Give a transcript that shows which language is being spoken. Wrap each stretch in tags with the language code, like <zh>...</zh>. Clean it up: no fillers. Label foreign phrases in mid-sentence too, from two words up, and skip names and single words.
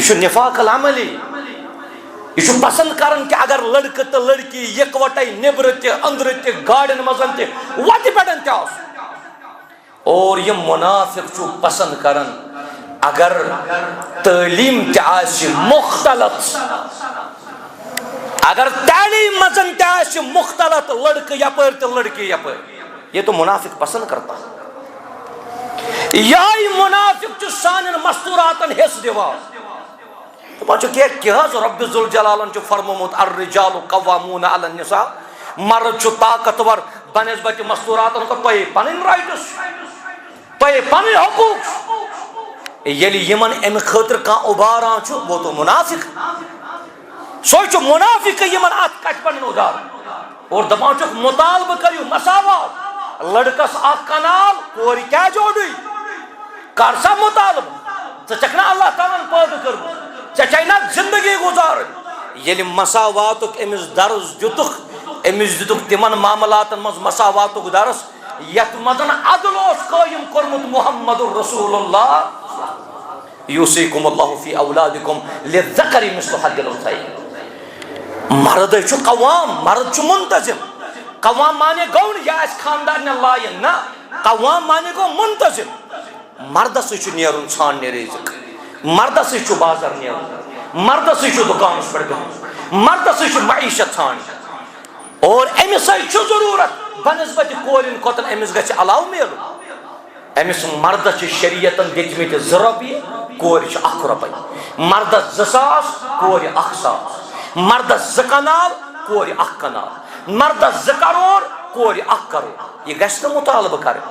<ks>چھُ</ks> <ar>نفاق العملی،</ar> <ks>یہ چھُ پسند کران کہ اگر</ks> <ur>لڑکہ تو لڑکی</ur> <ks>یکوٹے نبرٕ تہِ أنٛدرٕ تہِ گاڑین منٛز تہِ وتہِ پٮ۪ٹھ تہِ آسُن، اور یہ منافق چھُ پسند کران اگر تعلیم تہِ آسہِ مختلط، اگر تعلیم منٛز تہِ آسہِ مختلط، لڑکہ یپٲرۍ تہٕ لڑکی یپٲرۍ،</ks> <ur>یہ تو منافق پسند کرتا ہے۔</ur> <ks>یہی منافق چھُ سانٮ۪ن مستوراتن حصہٕ دِوان، دپان چھُ کیٛاہ حظ رب ذوالجلالن چھُ فرمومُت</ks> <ar>الرجال قوامون علی النساء،</ar> <ks>مرد چھُ طاقتور بنسبتِ مستوراتن کھۄتہٕ، تۄہے پنٕنۍ رایٹٕس، تۄہے پنٕنۍ حقوٗق، ییٚلہِ یِمن امہِ خٲطرٕ کانٛہہ اُباران چھُ</ks> <ur>وہ تو منافق،</ur> <ks>سُے چھُ منافقٕے یِمن اتھ کتھِ پٮ۪ٹھ اُگاران، اور دپان چھُکھ مطالبہٕ کٔرِو مساوات، لڑکس اکھ کنال کورِ کیٛازِ اوٚڑُے، کر سا مطالبہٕ، ژٕ چھکھ نا اللہ تعالیٰ ہن پٲدٕ کٔرمٕژ، ژےٚ چھے نا زندگی گزارٕنۍ، ییٚلہِ مساواتُک أمِس درس دِتُکھ، أمِس دِتُکھ تِمن معاملاتن منٛز مساواتُک درس یتھ منٛز عدل اوس قٲیِم کوٚرمُت محمد رسول اللہ،</ks> <ar>یوصیکم اللہ فی اولادکم للذکر مثل حظ الانثیین،</ar> <ks>مردے چھُ قوام، مرد چھُ منتظم، قوام مانے گو نہٕ یہِ آسہِ خاندارنہِ لایَن، نہ قوام مانے گو منتظم، مردسٕے چھُ نیرُن ژھانڈنہِ رزق، مردسٕے چھُ بازر نیرُن، مردسٕے چھُ دُکانس پٮ۪ٹھ گژھُن، مردسٕے چھُ معیشت ژھانڈٕنۍ، اور أمِسے چھُ ضروٗرت بنسبتہِ کورٮ۪ن کھۄتہٕ أمِس گژھِ علاوٕ میلُن، أمِس مردس چھِ شریعتن دِتمٕتۍ 2 رۄپیہِ، کورِ چھِ 1 رۄپیہِ، مردس 2000، کورِ 1000، مردس 2 کنال، کورِ 1 کنال، مردس 2 کروڑ، کورِ 1 کروڑ، یہ گژھِ نہٕ مطالبہٕ کرٕنۍ۔</ks>